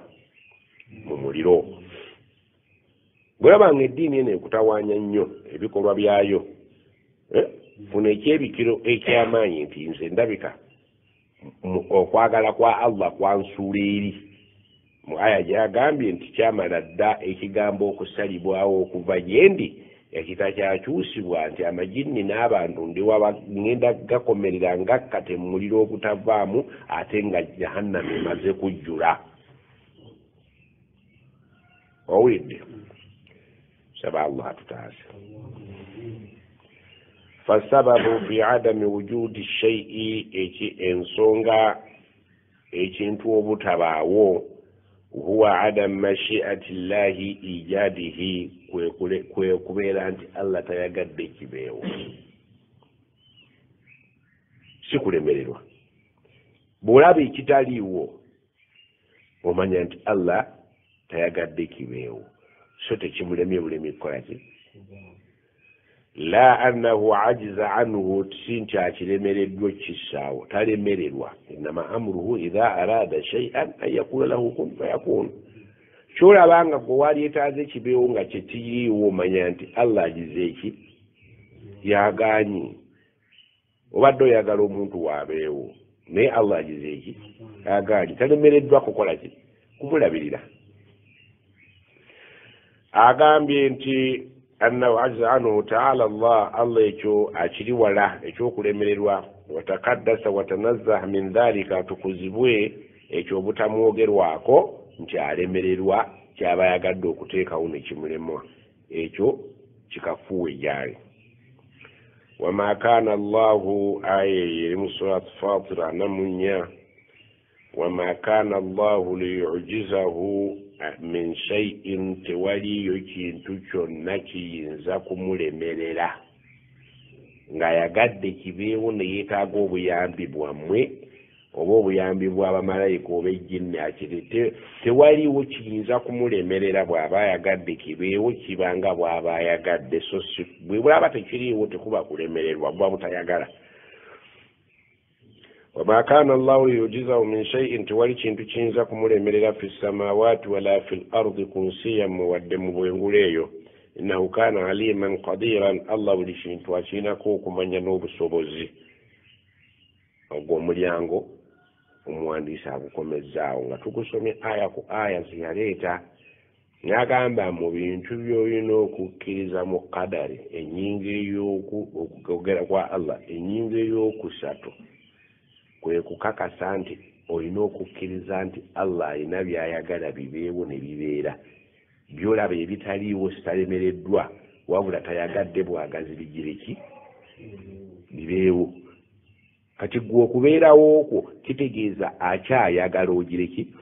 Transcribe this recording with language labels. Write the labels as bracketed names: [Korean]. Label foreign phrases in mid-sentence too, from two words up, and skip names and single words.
[Ganda] mu muliro bw'olabanga eddiini eno ekutawaanya nnyo ebikolwa byayo funa ekyebikiro ekyamaanyi nti nze ndabika okwagala kwa Allah kwansuula eri mu aya gyagambye nti kyamala dda ekigambo okusalibwawo okuva gyendi ekitakyukyusibwa nti amajinni n'abantu ndiwa ngenda gakomerera ngakkate mu muliro ogutavaamu ate nga jahannama emaze kujjula owulidde saba Allah tutaase [Arabic] فسبب في عدم وجود شيء [Ganda] eki ensonga ekintu obutabaawo [Arabic] هو عدم مشيئة الله إيجاده [Ganda] kwe kubeera nti Allah tayagadde kibeewo si kulemererwa bw'olaba ekitaliiwo omanya nti Allah tayagadde kibeewo so tekimulemye bulemi kukola ki [Arabic] لا أنه عاجز عنه [Ganda] tinti akiremereddwa kisaawo talemererwa [Arabic] إنما أمره إذا أراد شيئا أن يقول له كن فيكون [Ganda] kyolabanga gwe waleetaaze kibeewo nga kyetiriiwo omanya nti Allah agize eki yagaanyi obadde oyagala omuntu waabeewo naye Allah agize eki yagaanyi talemereddwa kukola ki kumulabirira agambye nti [Arabic] أنه عاجز عنه تعالى الله [Ganda] ekyo akiri wala ekyokulemererwa [Arabic] وتقدس وتنزه من ذلك [Ganda] tukuzibwe ekyo butamwogerwako nti alemererwa kyaba yagadde okuteekawo nekimulemwa ekyo kikafuwe gyali [Arabic] وما كان الله [Ganda] aya mu surat Fatir namunya [Arabic] وما كان الله ليعجزه من شيء [Ganda] tewaliyo kintu kyonna kiyinza kumulemerera nga yagadde kibeewo ne yeetaaga obuyambi bwammwe oba obuyambi bw'abamalayika oba ejjinni akirete tewaliwo kiyinza kumulemerera bw'aba yagadde kibeewo kibanga bw'aba ayagadde so bwe bwaba tekiriiwo tekuba kulemererwa bwa butayagala [Arabic] وما كان الله ليعجزه من شيء [Ganda] tewali kintu kiyinza kumulemerera [Arabic] في السماوات ولا في الأرض [Ganda] kunsi yammwe wadde mu bwengulu eyo [Arabic] إنه كان عليما قديرا [Ganda] Allah buli kintu akirinako okumanya n'obusobozi ogwo omulyango omuwandiisi agukomezzaawo nga tugusomye aya ku aya zeyaleeta n'agamba mu bintu by'olina okukkiriza mu kadari ennyingo ey'okugera kwa Allah ennyingo ey'okusatu kwe kukakasa nti olina okukkiriza nti Allah alina by'ayagala bibeewo ne bibeera byolaba ebitaliiwo sitalemereddwa wabula tayagadde bwagazi bigire ki bibeewo kati gwe okubeerawo okwo kitegeeza akyayagala ogire ki